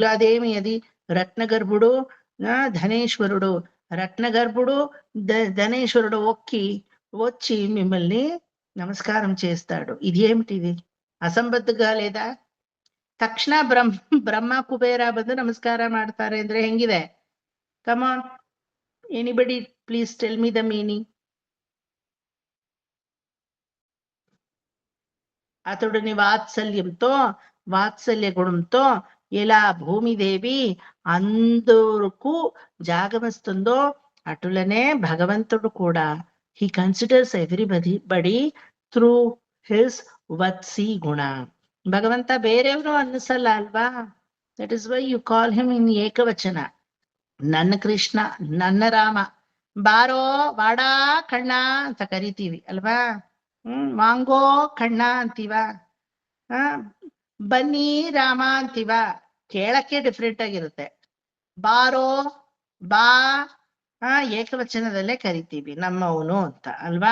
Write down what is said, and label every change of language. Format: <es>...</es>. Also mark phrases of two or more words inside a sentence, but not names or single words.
<te>అదేమి అది రత్నగర్భుడు ధనేశ్వరుడు. రత్నగర్భుడు ధనేశ్వరుడు వచ్చి మిమ్మల్ని నమస్కారం చేస్తాడు. ఇది ఏమిటిది? ಅಸಂಬದ್ಧగా లేదా?</te> <kn>ತಕ್ಷಣ ಬ್ರಹ್ಮ ಕುಬೇರ ಬಂದು ನಮಸ್ಕಾರ ಮಾಡ್ತಾರೆ ಅಂದ್ರೆ ಹೆಂಗಿದೆ? ಕಮಾನ್,</kn> <en>anybody please tell me the meaning.</en> <te>అతడుని వాత్సల్యంతో వాత్సల్య గుణంతో ఎలా భూమిదేవి అందరకు జాగమిస్తుందో అటులనే భగవంతుడు కూడా</te> <en>he considers everybody through his vatsi guna.</en> <kn>ಭಗವಂತ ಬೇರೆಯವರು ಅನ್ನಿಸಲ್ಲ ಅಲ್ವಾ?</kn> <en>that is why you call him in ಏಕವಚನ.</en> <kn>ನನ್ನ ಕೃಷ್ಣ, ನನ್ನ ರಾಮ, ಬಾರೋ</kn> <ta>வாடா கண்ணா</ta> <kn>ಅಂತ ಕರಿತೀವಿ ಅಲ್ವಾ?</kn> <ta>வாங்கோ கண்ணா</ta> <kn>ಅಂತೀವ, ಬನ್ನಿ ರಾಮ ಅಂತೀವ. ಕೇಳಕ್ಕೆ ಡಿಫ್ರೆಂಟ್ ಆಗಿರುತ್ತೆ. ಬಾರೋ, ಬಾ ಏಕವಚನದಲ್ಲೇ ಕರಿತೀವಿ ನಮ್ಮವನು ಅಂತ ಅಲ್ವಾ?</kn>